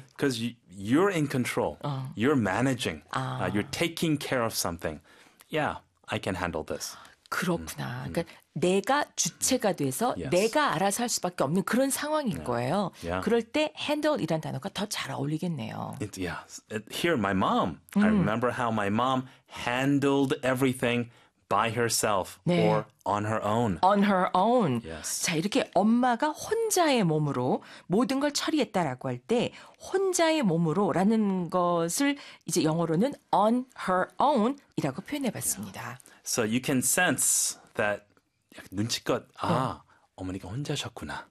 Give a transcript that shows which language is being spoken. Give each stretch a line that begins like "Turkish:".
English: because you're in control. You're managing. You're taking care of something. Yeah, I can handle this.
Korean: 그렇구나. 그러니까 내가 주체가 돼서
English: Yes.
Korean: 내가 알아서 할 수밖에 없는 그런 상황인 거예요.
English: Yeah.
Korean: 그럴 때 handle 이란 단어가 더잘 어울리겠네요.
English: Here, my mom. I remember how my mom handled everything by herself
Korean: 네.
English: or on her own. On her own. Yes.
Korean: 자, 이렇게 엄마가 혼자의 몸으로 모든 걸 처리했다라고 할 때, 혼자의 몸으로라는 것을 이제 영어로는
English: on her own
Korean: 이라고 표현해 봤습니다.
English: So you can sense that
Korean: 눈치껏 아, 어머니가 혼자셨구나.